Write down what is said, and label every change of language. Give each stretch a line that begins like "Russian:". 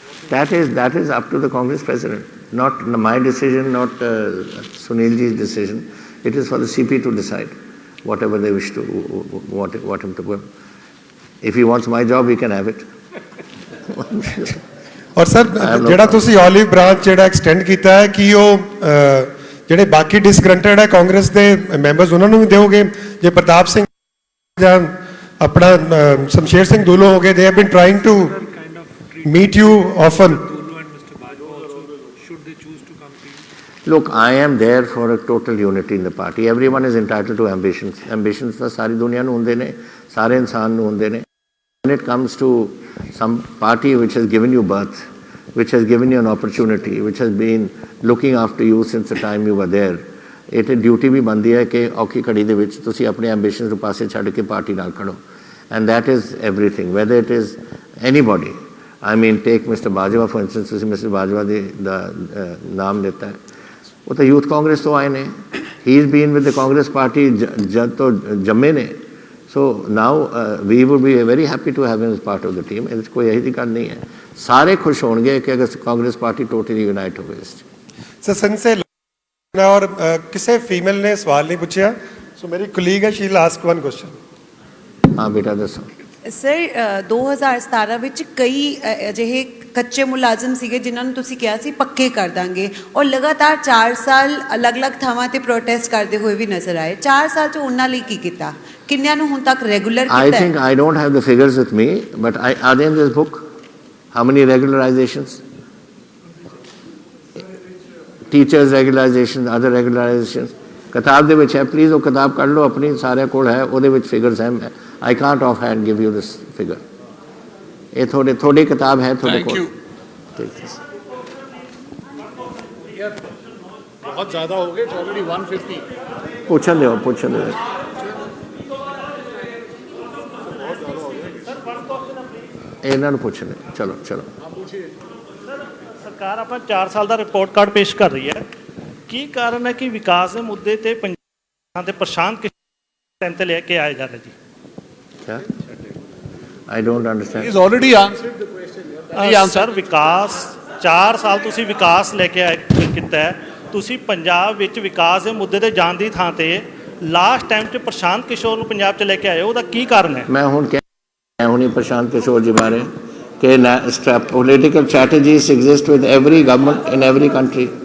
English: That is up to the Congress president. Not my decision, not Sunilji's decision. It is for the CP to decide whatever they wish to, want him to do. If he wants my job, he can have it.
Hindi: और
Punjabi: sir ਜਿਹੜਾ ਤੁਸੀਂ olive branch ਜਿਹੜਾ extend ਕੀਤਾ ਹੈ ਕਿ ਉਹ ਜਿਹੜੇ ਬਾਕੀ disgruntled ਹੈ ਕਾਂਗਰਸ ਦੇ ਮੈਂਬਰਸ ਉਹਨਾਂ ਨੂੰ ਵੀ ਦਿਓਗੇ? ਜੇ ਪ੍ਰਤਾਪ ਸਿੰਘ ਜਾਂ ਆਪਣਾ ਸ਼ਮਸ਼ੇਰ ਸਿੰਘ ਦੂਲੋ ਹੋ ਗਏ,
English: they have been trying to meet you often. Look, I am there for a total unity in the party. Everyone is entitled to ambitions.
Punjabi: Ambitions ਤਾਂ ਸਾਰੀ ਦੁਨੀਆ ਨੂੰ ਹੁੰਦੇ ਨੇ, ਸਾਰੇ ਇਨਸਾਨ ਨੂੰ ਹੁੰਦੇ ਨੇ.
English: When it comes to some party which has given you birth, which has given you an opportunity, which has been looking after you since the time you were there,
Punjabi: ਇਹ ਤੇ ਡਿਊਟੀ ਵੀ ਬਣਦੀ ਹੈ ਕਿ ਔਖੀ ਘੜੀ ਦੇ ਵਿੱਚ ਤੁਸੀਂ ਆਪਣੇ ਐਂਬੀਸ਼ਨਸ ਨੂੰ ਪਾਸੇ ਛੱਡ ਕੇ ਪਾਰਟੀ ਨਾਲ ਖੜੋ.
English: And that is everything, whether it is anybody. I mean, take Mr. Bajwa, for instance,
Punjabi: ਤੁਸੀਂ
English: Mr.
Punjabi: Bajwa ਦਾ ਨਾਮ ਲਿੱਤਾ ਹੈ. ਉਹ ਤਾਂ ਯੂਥ ਕਾਂਗਰਸ ਤੋਂ ਆਏ ਨੇ.
English: He has been with the Congress party
Punjabi: ਜਦ ਤੋਂ ਜੰਮੇ ਨੇ.
English: So now we would be very happy to have him as part of the team.
Punjabi: ਇਹਦੇ 'ਚ ਕੋਈ ਇਹੋ ਜਿਹੀ ਗੱਲ ਨਹੀਂ ਹੈ. ਸਾਰੇ ਖੁਸ਼ ਹੋਣਗੇ ਕਿ ਅਗਰ ਕਾਂਗਰਸ ਪਾਰਟੀ ਟੋਟਲੀ ਯੂਨਾਈਟ ਹੋਵੇ ਇਸ 'ਚ. ਸਰ ਸੰਘ ਸੇ ਔਰ ਕਿਸੇ ਫੀਮੇਲ ਨੇ ਸਵਾਲ ਨਹੀਂ ਪੁੱਛਿਆ, ਸੋ ਮੇਰੀ ਕੁਲੀਗ ਹੈ,
English: She will ask one question.
Punjabi: ਹਾਂ ਬੇਟਾ ਦੱਸੋ. ਸਰ 2017 ਵਿੱਚ ਕਈ ਅਜਿਹੇ ਕੱਚੇ ਮੁਲਾਜ਼ਮ ਸੀਗੇ ਜਿਨ੍ਹਾਂ ਨੂੰ ਤੁਸੀਂ ਕਿਹਾ ਸੀ ਪੱਕੇ ਕਰ ਦਾਂਗੇ, ਔਰ ਲਗਾਤਾਰ 4 ਸਾਲ ਅਲੱਗ-ਅਲੱਗ ਥਾਵਾਂ ਤੇ ਪ੍ਰੋਟੈਸਟ ਕਰਦੇ ਹੋਏ ਵੀ ਨਜ਼ਰ ਆਏ. 4 ਸਾਲ 'ਚ ਉਹਨਾਂ ਲਈ ਕੀ ਕੀਤਾ, ਕਿੰਨਿਆਂ ਨੂੰ ਹੁਣ ਤੱਕ ਰੈਗੂਲਰ ਕੀਤਾ?
English: I think I don't have the figures with me, but are they in this book? How many regularizations? Teachers regularization, other regularizations.
Punjabi: ਕਿਤਾਬ ਦੇ ਵਿੱਚ ਹੈ, ਪਲੀਜ਼ ਉਹ ਕਿਤਾਬ ਕੱਢ ਲਓ ਆਪਣੀ, ਸਾਰਿਆਂ ਕੋਲ ਹੈ, ਉਹਦੇ ਵਿੱਚ ਫਿਗਰਸ ਹੈ.
English: I can't offhand give you this figure.
Punjabi: ਇਹ ਥੋੜੀ ਕਿਤਾਬ ਹੈ ਤੁਹਾਡੇ ਕੋਲ.
Hindi: बहुत ज़्यादा हो गए, ऑलरेडी 150.
Punjabi: ਪੁੱਛਣ ਦਿਓ. ਇਹਨਾਂ ਨੂੰ ਪੁੱਛਣ. ਚਲੋ. ਸਰਕਾਰ ਆਪਣਾ 4 ਸਾਲ ਦਾ ਰਿਪੋਰਟ ਕਾਰਡ ਪੇਸ਼ ਕਰ ਰਹੀ ਹੈ. ਕੀ ਕਾਰਨ ਹੈ ਕਿ ਵਿਕਾਸ ਦੇ ਮੁੱਦੇ ਤੇ ਪੰਜਾਬ ਦੇ ਪ੍ਰਸ਼ਾਂਤ ਕਿਸ਼ੋਰ ਤੇ ਲੈ ਕੇ ਆਏ ਜਾ ਰਹੇ ਜੀ?
Hindi: क्या?
English: I don't understand. He's already answered the question.
Punjabi: Sir ਵਿਕਾਸ 4 ਸਾਲ ਤੁਸੀਂ ਵਿਕਾਸ ਲੈ ਕੇ ਕੀਤਾ ਹੈ. ਤੁਸੀਂ ਪੰਜਾਬ ਵਿੱਚ ਵਿਕਾਸ ਦੇ ਮੁੱਦੇ ਤੇ ਜਾਣ ਦੀ ਥਾਂ ਤੇ ਲਾਸਟ ਟਾਈਮ 'ਚ ਪ੍ਰਸ਼ਾਂਤ ਕਿਸ਼ੋਰ ਨੂੰ ਪੰਜਾਬ 'ਚ ਲੈ ਕੇ ਆਏ, ਉਹਦਾ ਕੀ ਕਾਰਨ ਹੈ? ਮੈਂ ਹੁਣੀ ਪ੍ਰਸ਼ਾਂਤ ਕਿਸ਼ੋਰ ਜੀ ਬਾਰੇ ਕਿ
English: political strategies exist with every government in every country.